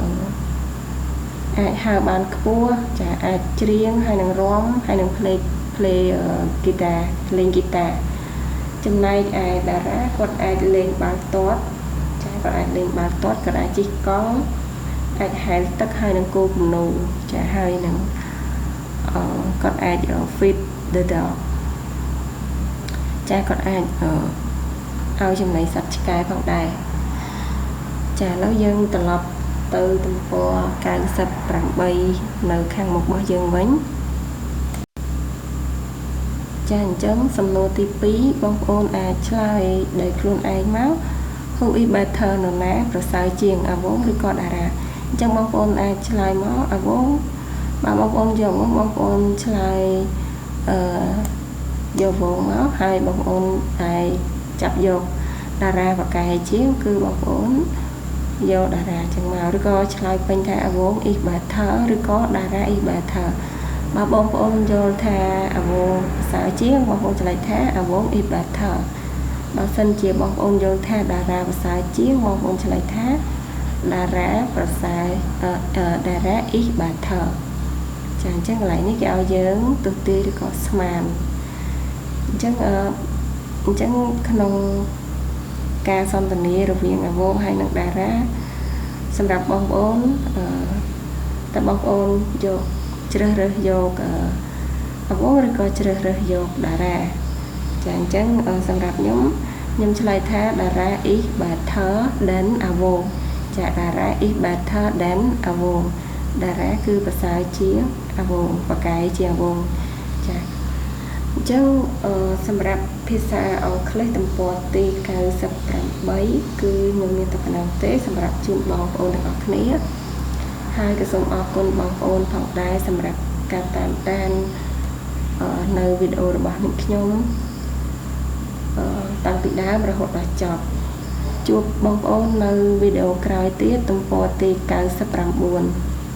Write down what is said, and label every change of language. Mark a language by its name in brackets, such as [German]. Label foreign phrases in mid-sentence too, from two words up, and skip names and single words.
[Khmer] ហៅបានខ្ពស់ចាអាចច្រៀងហើយនឹងរាំហើយនឹងភ្លេងហ្គីតាលេងហ្គីតាចំណែកឯ តារាគាត់អាចលេងបាល់ទាត់ចាគាត់អាចលេងបាល់ទាត់គាត់អាចជិះកង់អាចហែលទឹកហើយនឹងគោគំនូចាហើយនឹងគាត់អាច [English] feed the dog [Khmer] ចាគាត់អាចឲ្យចំណីសត្វឆ្កែផងដែរចាឥឡូវយើងត្រឡប់ទៅទំព័រ98នៅខាងមុខរបស់យើងវិញ ចាអញ្ចឹងសំណួរទី2បងប្អូនអាចឆ្លើយដោយខ្លួនឯងមក [English] Who is better [Khmer] នរណាប្រសើរជាងអាវងឬក៏តារាអញ្ចឹងបងប្អូនអាចឆ្លើយមកអាវងបើបងប្អូនយកមកបងប្អូនឆ្លើយយកវងមកហើយបងប្អូនអាចចាប់យកតារាបកែជាងគឺបងប្អូនយកតា រាចឹងមកឬក៏ឆ្លើយពេញថាអាវង [English] is better [Khmer] ឬក៏តារា [English] is better [Khmer] បើបងប្អូនយល់ថាអាវងប្រសើរជាងបងប្អូនឆ្លើយថាអាវង [English] is better [Khmer] បើសិនជាបងប្អូនយល់ថាតារា ប្រសើរជាងបងប្អូនឆ្លើយថាតារាប្រសើរតារា [English] is better [Khmer] ចាអញ្ចឹងកន្លែងនេះគេឲ្យយើងទស្សន៍ទាយឬក៏ស្មានអញ្ចឹងក្នុងការសន្ទនារវាងអាវងហើយនិងតា រាសម្រាប់បងប្អូនតើបងប្អូនយកជ្រើសរើសយកអាវងឬក៏ជ្រើសរើសយកតារាចាអញ្ចឹងសម្រាប់ខ្ញុំឆ្លើយ ថាតារា [English] is better than [Khmer] អាវងចាតារា [English] is better than [Khmer] អាវងតារាគឺប្រ សើរជាងអាវងបកែជាងអាវងចាអញ្ចឹងសម្រាប់ភាសាអង់គ្លេសទំព័រទី98គឺខ្ញុំមានតែប៉ុណ្ណឹងទេសម្រាប់ជូនបងប្អូនទាំងអស់គ្នាហើយក៏សូមអរគុណបងប្អូនផងដែរសម្រាប់ការតាមដាននៅវីដេអូរបស់ខ្ញុំតាំងពីដើមរហូតដល់ចប់ជួបបងប្អូននៅវីដេអូក្រោយទៀតទំព័រទី99